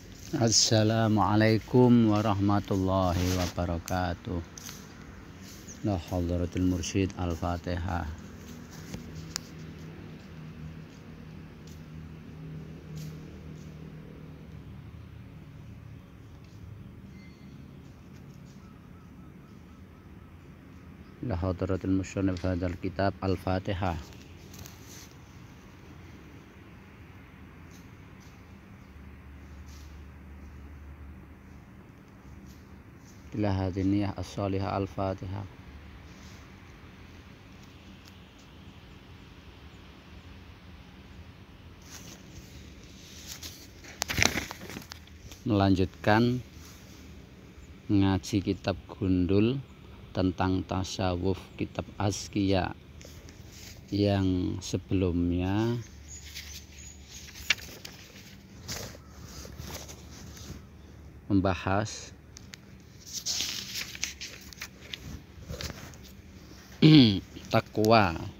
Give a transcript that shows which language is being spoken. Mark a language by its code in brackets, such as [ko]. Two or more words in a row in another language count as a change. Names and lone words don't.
[ar] السلام عليكم ورحمة الله وبركاته. لحضرة المرشد الفاتحة. لحضرة المصنف هذا الكتاب الفاتحة. إلى هذه النية الصالحة الفاتحة. [id] Melanjutkan ngaji kitab Gundul tentang tasawuf, kitab Azkiya yang sebelumnya membahas takwa.